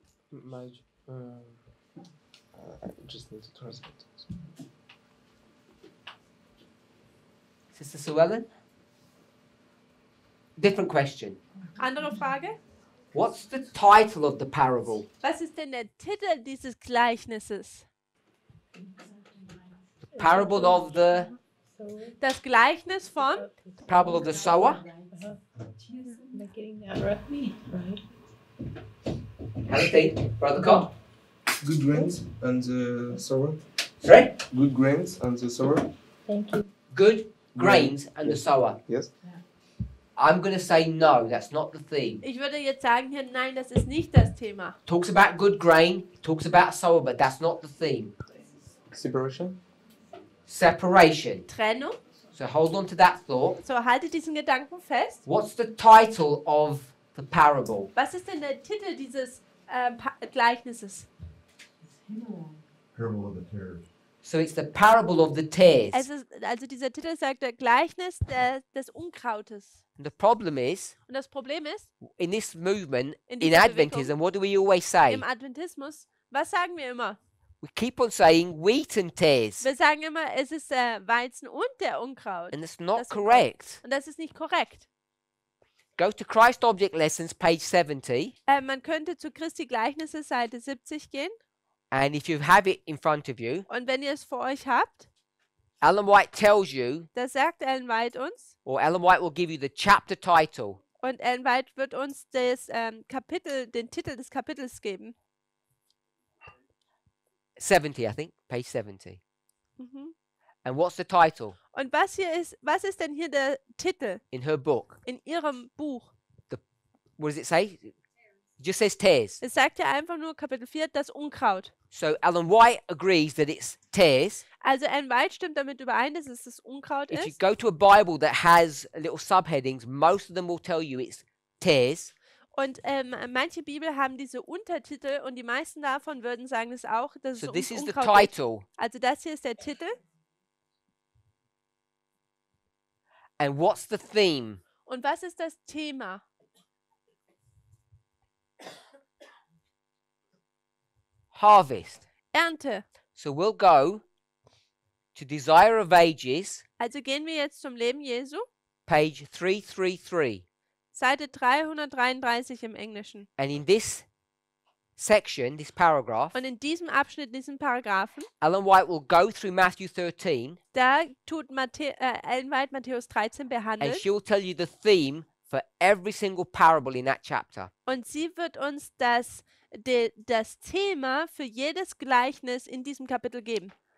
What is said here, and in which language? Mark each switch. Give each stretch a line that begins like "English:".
English: My, I just need to translate it. Sister Sue Ellen? Different question.
German: Andere Frage?
English: What's the title of the parable?
German: Was ist denn der Titel dieses Gleichnisses?
English: The parable of the
German: Das Gleichnis von
English: parable of the sower? They're getting that right. Right. Have a think, Brother Carl. Good grains and the sower. Sorry? Good grains and the sower. Thank you. Good grains and the sower. Yes. I'm going to say no, that's not the theme.
German: Ich würde jetzt sagen hier, nein, das ist nicht das Thema.
English: Talks about good grain, talks about sower, but that's not the theme. Separation. Separation.
German: Trennung.
English: So hold on to that thought.
German: So, haltet diesen Gedanken fest.
English: What's the title of the parable?
German: Was ist denn der Titel dieses Gleichnisses?
English: Parable of the tares. So it's the parable of the tares.
German: Also dieser Titel sagt der Gleichnis des Unkrautes.
English: And the problem is,
German: Und das Problem ist,
English: in this movement,
German: In
English: in
German: dieser
English: Adventism, what do we always say?
German: im Adventismus, was sagen wir immer?
English: We keep on saying wheat and tares.
German: Wir sagen immer, es ist der Weizen und der Unkraut.
English: And it's not
German: Das Unkraut.
English: correct.
German: Und das ist nicht korrekt.
English: Go to Christ Object Lessons, page 70.
German: Man könnte zu Christi Gleichnisse Seite 70 gehen.
English: And if you have it in front of you,
German: Und wenn ihr es vor euch habt,
English: Ellen White tells you,
German: da sagt Ellen White uns,
English: or Ellen White will give you the chapter title.
German: und Ellen White wird uns das den Titel des Kapitels geben.
English: 70, I think. Page 70. Mhm. And what's the title?
German: Und was ist denn hier der Titel
English: In her book.
German: in ihrem Buch?
English: What does it say? It just says tares.
German: Es sagt ja einfach nur Kapitel 4, das Unkraut.
English: So Ellen White agrees that it's tares.
German: Also Ellen White stimmt damit überein, dass es das Unkraut
English: If you
German: ist.
English: go to a Bible that has little subheadings, most of them will tell you it's tares.
German: Und manche Bibel haben diese Untertitel und die meisten davon würden sagen es auch, dass
English: So
German: es
English: this
German: um
English: is the
German: Unkraut geht.
English: title.
German: Also das hier ist der Titel.
English: And what's the theme?
German: Und was ist das Thema?
English: Harvest.
German: Ernte.
English: So we'll go to Desire of Ages,
German: Also gehen wir jetzt zum Leben Jesu.
English: page 333.
German: Seite 333 im Englischen.
English: And in this section, this paragraph,
German: Und in diesem Abschnitt, diesen Paragraphen,
English: Ellen White will go through Matthew 13
German: da tut Ellen White Matthäus 13
English: and
German: behandeln.
English: she'll tell you the theme for every single parable in that chapter.
German: Und sie wird uns das Thema für jedes Gleichnis in diesem Kapitel geben.